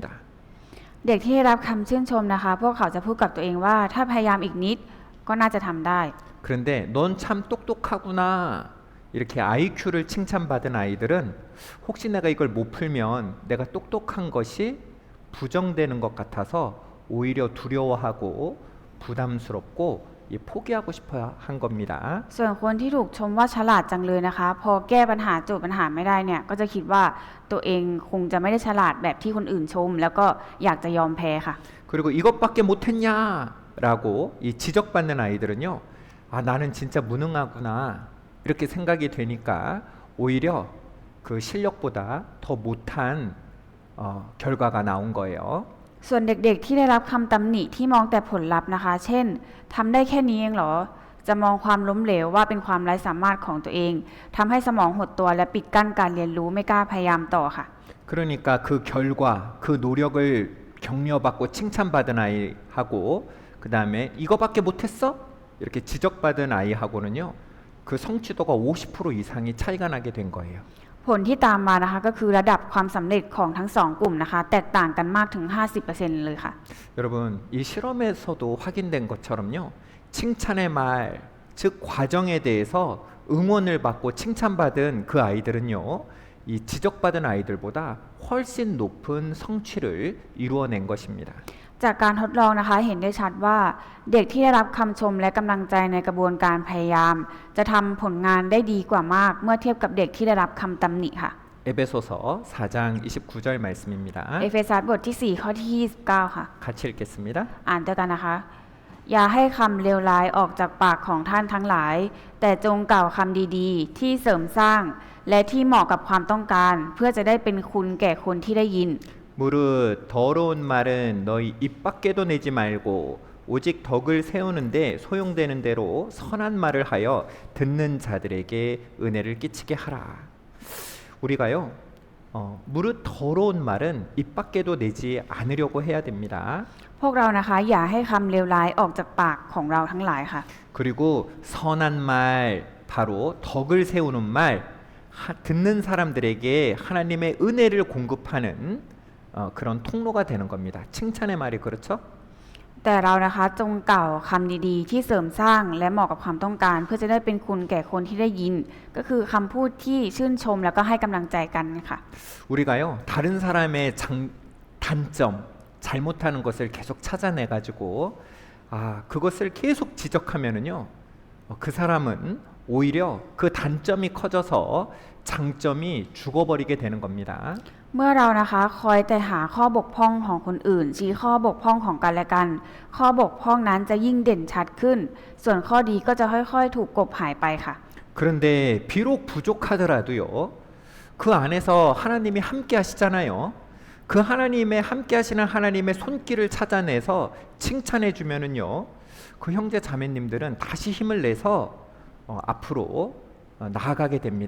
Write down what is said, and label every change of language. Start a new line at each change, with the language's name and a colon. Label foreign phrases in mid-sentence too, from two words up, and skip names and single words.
Thai: เด็กที่ได้รับคำชื่นชมนะคะพวกเขาจะพูดกับตัวเองว่าถ้าพยายามอีกนิดก็น่าจะทำได้
Korean: 그런데 넌 참 똑똑하구나 이렇게 IQ를 칭찬받은 아이들은 혹시 내가 이걸 못 풀면 내가 똑똑한 것이 부정되는 것 같아서 오히려 두려워하고 부담스럽고 포기하고 싶어 한 겁니다.
Thai: ส่วนคนที่ถูกชมว่าฉลาดจังเลยนะคะพอแก้ปัญหาโจทย์ปัญหาไม่ได้เนี่ยก็จะคิดว่าตัวเองคงจะไม่ได้ฉลาดแบบที่คนอื่นชมแล้วก็อยากจะยอมแพ้ค่ะ
Korean: 그리고 이것밖에 못했냐라고 이 지적받는 아이들은요, 아 나는 진짜 무능하구나 이렇게 생각이 되니까 오히려 그 실력보다 더 못한 결과가 나온 거예요.
Thai: ส่วนเด็กๆที่ได้รับคำตำหนิที่มองแต่ผลลัพธ์นะคะเช่นทำได้แค่นี้เองเหรอจะมองความล้มเหลวว่าเป็นความไร้สามารถของตัวเองทำให้สมองหดตัวและปิดกั้นการเรียนรู้ไม่กล้าพยายามต่อค่ะ
Korean: 그러니까 그 결과, 그 노력을 격려받고 칭찬받은 아이하고 그 다음에 이거밖에 못했어? 이렇게 지적받은 아이하고는요, 그 성취도가 50% 이상이 차이가 나게 된 거예요.
Thai: ผลที่ตามมานะคะก็คือระดับความสำเร็จของทั้งสองกลุ่มนะคะแตกต่างกันมากถึง 50% เลยค่ะ
Korean: 여러분 이 실험에서도 확인된 것처럼요, 칭찬의 말, 즉 과정에 대해서 응원을 받고 칭찬받은 그 아이들은요, 이 지적받은 아이들보다 훨씬 높은 성취를 이루어낸 것입니다.
Thai: จากการทดลองนะคะเห็นได้ชัดว่าเด็กที่ได้รับคำชมและกำลังใจในกระบวนการพยายามจะทำผลงานได้ดีกว่ามากเมื่อเทียบกับเด็กที่ได้รับคำตำหนิค่ะ
Korean: 에베소서 4장 29절 말씀입니다.
Thai: เอเฟซัสบทที่ 4 ข้อที่ 29 ค่ะ
Korean: 같이 읽겠습니다.
Thai: อ่านด้วยกันนะคะ อย่าให้คำเลวร้ายออกจากปากของท่านทั้งหลาย แต่จงกล่าวคำดีๆ ที่เสริมสร้าง และที่เหมาะกับความต้องการ เพื่อจะได้เป็นคุณแก่คนที่ได้ยิน
Korean: 무릇 더러운 말은 너희 입 밖에도 내지 말고 오직 덕을 세우는데 소용되는 대로 선한 말을 하여 듣는 자들에게 은혜를 끼치게 하라. 우리가요, 무릇 더러운 말은 입 밖에도 내지 않으려고 해야 됩니다.
Thai: พวกเรานะคะ อย่าให้คำเลวร้ายออกจากปากของเราทั้งหลายค่ะ
Korean: 그리고 선한 말, 바로 덕을 세우는 말, 듣는 사람들에게 하나님의 은혜를 공급하는 그런 통로가 되는 겁니다. 칭찬의 말이 그렇죠?
Thai: แต่เรานะคะจงกล่าวคำดีๆ ที่เสริมสร้างและเหมาะกับความต้องการ เพื่อจะได้เป็นคุณแก่คนที่ได้ยิน ก็คือคำพูดที่ชื่นชมแล้วก็ให้กำลังใจกันค่ะ
Korean: 우리가요, 다른 사람의 단점, 잘못하는 것을 계속 찾아내 가지고 그것을 계속 지적하면은요, 그 사람은 오히려 그 단점이 커져서 장점이 죽어버리게 되는 겁니다.
Thai: เมื่อเรานะคะคอยแต่หาข้อบกพร่องของคนอื่น ชี้ข้อบกพร่องของกันและกัน ข้อบกพร่องนั้นจะยิ่งเด่นชัดขึ้น ส่วนข้อดีก็จะค่อยๆถูกกลบหายไปค่ะ
Korean: 그런데 비록 부족하더라도요, 그 안에서 하나님이 함께 하시잖아요. 그 하나님의 함께 하시는 하나님의 손길을 찾아내서 칭찬해 주면은요, 그 형제 자매님들은 다시 힘을 내서 앞으로 나아가게 됩니다.